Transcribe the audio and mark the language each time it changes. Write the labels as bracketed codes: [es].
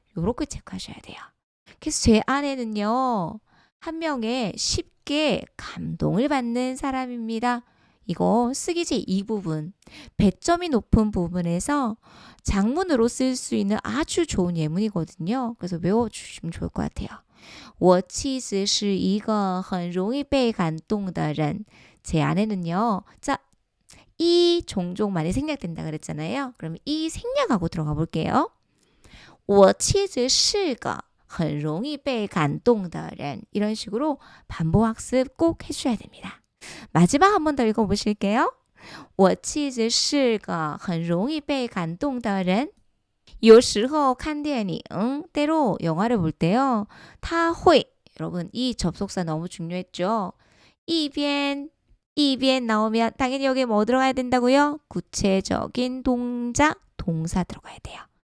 [ko] 요렇게 체크하셔야 돼요. 그래서 제 아내는요. 한 명에 쉽게 감동을 받는 사람입니다. 이거 쓰기지 이 부분, 배점이 높은 부분에서 장문으로 쓸 수 있는 아주 좋은 예문이거든요. 그래서 외워주시면 좋을 것 같아요. [zh] 我妻子是一个很容易被感动的人. [ko] 제 아내는요. 자, 이 종종 많이 생략된다 그랬잖아요. 그럼 이 생략하고 들어가 볼게요. [zh] 我妻子是个很容易被感动的人. [ko] 이런 식으로 반복 학습 꼭 해주셔야 됩니다. 마지막 한 번 더 읽어보실게요. [zh] 我妻子是个很容易被感动的人. 有时候看电影 [ko] 때로 영화를 볼 때요. [zh] 他会 [ko] 여러분 이 접속사 너무 중요했죠. [zh] 一边 [ko] 이비엔 나오면 당연히 여기에 뭐 들어가야 된다고요? 구체적인 동작, 동사 들어가야 돼요.